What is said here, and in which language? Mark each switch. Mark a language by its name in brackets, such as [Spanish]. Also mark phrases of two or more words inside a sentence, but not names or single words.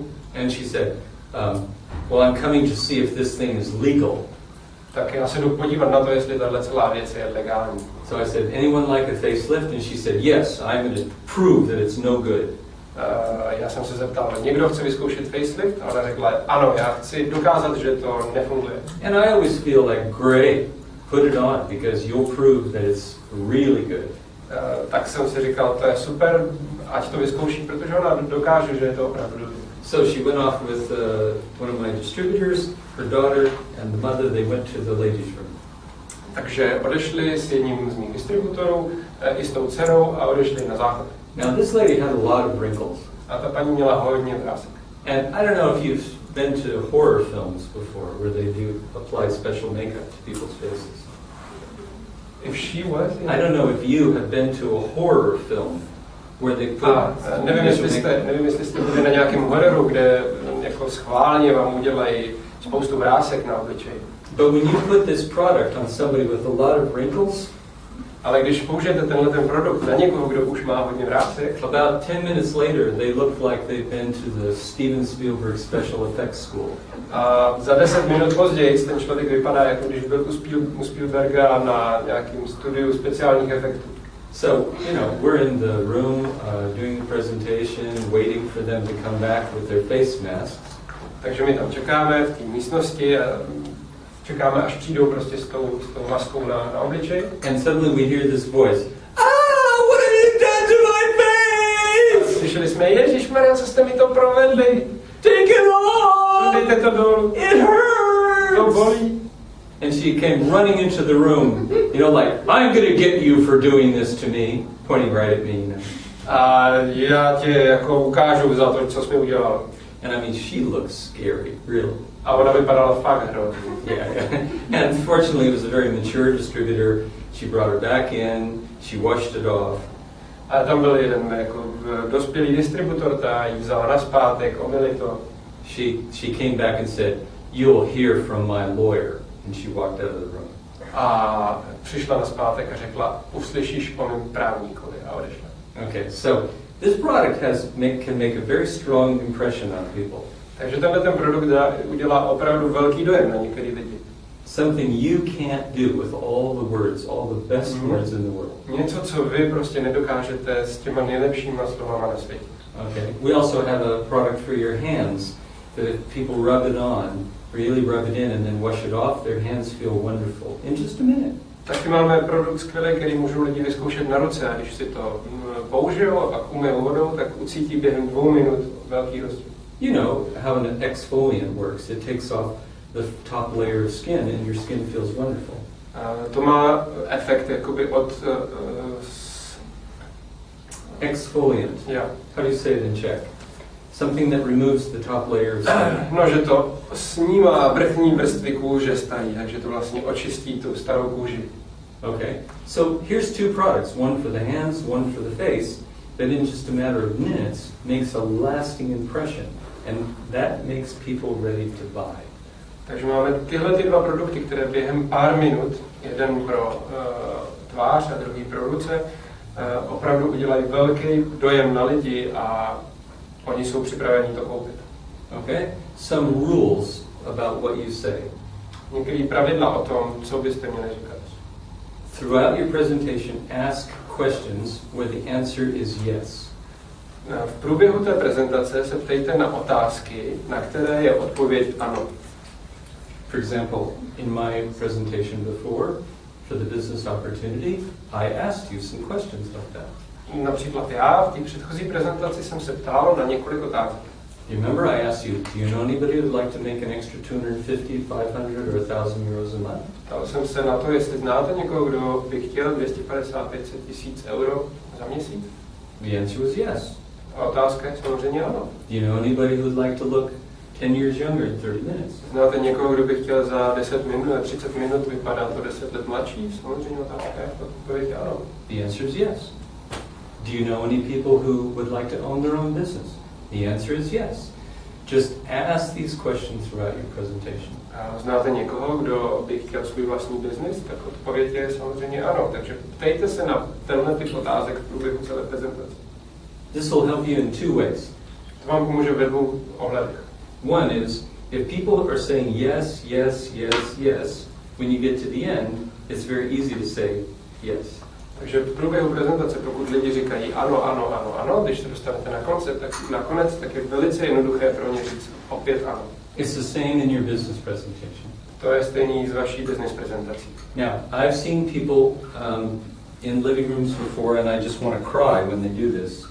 [English] And she said, well, I'm coming to see if this thing is legal. [Czech] Tak já se jdu podívat na to, jestli tahle celá věc je legální. [English] So I said, anyone like a facelift? And she said, yes, I'm going to prove that it's no good. [Czech] Já jsem se zeptal, někdo chce vyzkoušet facelift? A ona řekla, ano, já chci dokázat, že to nefunguje. [English] And I always feel like, great, put it on, because you'll prove that it's really good. [Czech] Tak jsem si říkal, to je super, ať to vyzkouší, protože ona dokáže, že je to opravdu dobré. [English] So she went off with one of my distributors, her daughter, and the mother. They went to the ladies' room. [Czech] Takže odešli s jedním z mých distributorů i s tou dcerou a odešli na záchod. [English] Now this lady had a lot of wrinkles. [Czech] A ta paní měla hodně vrásek. [English] And I don't know if you've been to horror films before, where they do apply special makeup to people's faces. If she was? I don't know if you have been to a horror film, where they put [Czech] nevím, jestli jste byli na nějakém hororu, kde jako schválně vám udělají spoustu vrásek na obličeji. [English] But when you put this product on somebody with a lot of wrinkles, [Czech] ale když použijete tenhle ten produkt na někoho, kdo už má hodně vrásek, [English] about 10 minutes later, they look like they've been to the Steven Spielberg Special Effects School. [Czech] A za 10 minut později ten člověk vypadá, jako když byl u Spielberga na nějakém studiu speciálních efektů. [English] So, you know, we're in the room doing the presentation, waiting for them to come back with their face masks. [Czech] Takže my tam čekáme v té místnosti a čekáme, až přijdou prostě s tou maskou na obličej. [English] And suddenly we hear this voice. What have you done to my face? [Czech] Slyšeli jsme, Ježišmarja, co jste mi to provedli? [English] Take it off! [Czech] Dejte to dolů. [English] It hurts! [Czech] To bolí. [English] And she came running into the room, you know, like, I'm going to get you for doing this to me, pointing right at me, you know. [Czech] A já tě jako ukážu za to, co jsi mi udělal. [English] And I mean, she looks scary, really. [Czech] A ona vypadala fakt hrozně. [English] Yeah. And fortunately, it was a very mature distributor. She brought her back in, she washed it off. [Czech] A tam byl jeden jako dospělý distributor, ta ji vzala nazpátek, omyli to. [English] She came back and said, you'll hear from my lawyer. And she walked out of the room. [Czech] A přišla nazpátek a řekla, uslyšíš po mém právníkovi, a odešla. [English] Okay, so this product can make a very strong impression on people. [Czech] Takže tenhle ten produkt udělá opravdu velký dojem na některé lidi. [English] Something you can't do with all the words, all the best words in the world. [Czech] Něco, co vy prostě nedokážete s těma nejlepšíma slovama na světě. [English] Okay. We also have a product for your hands that if people rub it on, really rub it in and then wash it off, their hands feel wonderful in just a minute. [Czech] Taky máme produkt skvělý, který můžou lidi vyzkoušet na ruce a když si to použijou a pak umyjou vodou, tak ucítí během 2 minut velký rozdíl. [English] You know how an exfoliant works. It takes off the top layer of skin and your skin feels wonderful. [Czech] To má efekt jakoby od... [English] Exfoliant. Yeah. How do you say it in Czech? something that removes the top layer of skin. [Czech] No, že to snímá vrchní vrstvy kůže starý, takže to vlastně očistí tu starou kůži. [English] Okay, so here's two products, one for the hands, one for the face, that in just a matter of minutes makes a lasting impression, and that makes people ready to buy. [Czech] Takže máme tyhle ty dva produkty, které během pár minut, jeden pro tvář a druhý pro ruce, opravdu udělají velký dojem na lidi a oni jsou připraveni to koupit. [English] Okay, some rules about what you say. [Czech] Některé pravidla o tom, co byste měli říkat. [English] Throughout your presentation, ask questions where the answer is yes. [Czech] V průběhu té prezentace se ptejte na otázky, na které je odpověď ano. [English] For example, in my presentation before, for the business opportunity, I asked you some questions like that. [Czech] Například já v té předchozí prezentaci jsem se ptal na několik otázek. [English] You remember I asked you, do you know anybody who would like to make an extra 250, 500 or 1,000 euros a month? [Czech] Ptal jsem se na to, jestli znáte někoho, kdo by chtěl 250, 500 tisíc euro za měsíc. [English] The answer was yes. [Czech] A otázka je samozřejmě ano. [English] Do you know anybody who would like to look 10 years younger in 30 minutes? [Czech] Znáte někoho, kdo by chtěl za 10 minut, 30 minut vypadat o 10 let mladší? Samozřejmě otázka je odpověď ano. [English] The answer is yes. Do you know any people who would like to own their own business? The answer is yes. Just ask these questions throughout your presentation. [Czech] A znáte někoho, kdo by chtěl svůj vlastní biznis? Tak odpověď je samozřejmě ano. Takže ptejte se na tenhle typ otázek v průběhu celé prezentace. [English] This will help you in two ways. [Czech] To vám pomůže ve dvou ohledech. [English] One is, if people are saying yes, yes, yes, yes, when you get to the end, it's very easy to say yes. [Czech] Takže v průběhu prezentace, pokud lidi říkají ano, ano, ano, ano, když se dostanete na konec, tak je velice jednoduché pro ně říct opět ano. [English] It's the same in your business presentation. [Czech] To je stejný z vaší business prezentací. [English] Now, I've seen people in living rooms before, and I just want to cry when they do this.